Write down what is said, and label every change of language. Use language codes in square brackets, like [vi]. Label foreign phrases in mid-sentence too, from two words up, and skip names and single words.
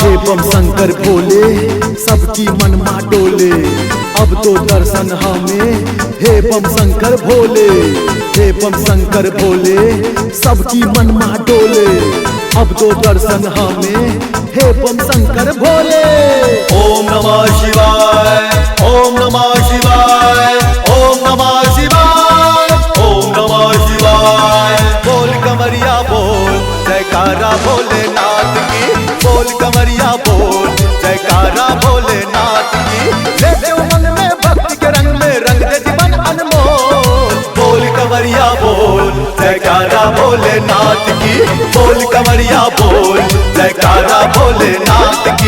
[hi] हे बम शंकर भोले सबकी मन मा डोले, अब तो दर्शन हमें हे बम शंकर भोले। हे बम शंकर भोले सबकी मन मा डोले, अब तो दर्शन हमें हे बम शंकर भोले। [sa] ओम नमः शिवाय ओम नमः शिवाय ओम नमः शिवाय ओम नमः शिवाय। [hi] बोल कमरिया बोल जयकारा भोलेनाथ की, बोल कमरिया बोल जयकारा भोलेनाथ की। लेके उमंग में भक्ति के रंग में रंग दे जीवन अनमोल। बोल कमरिया बोल जयकारा भोलेनाथ की, बोल कमरिया बोल जयकारा भोलेनाथ की।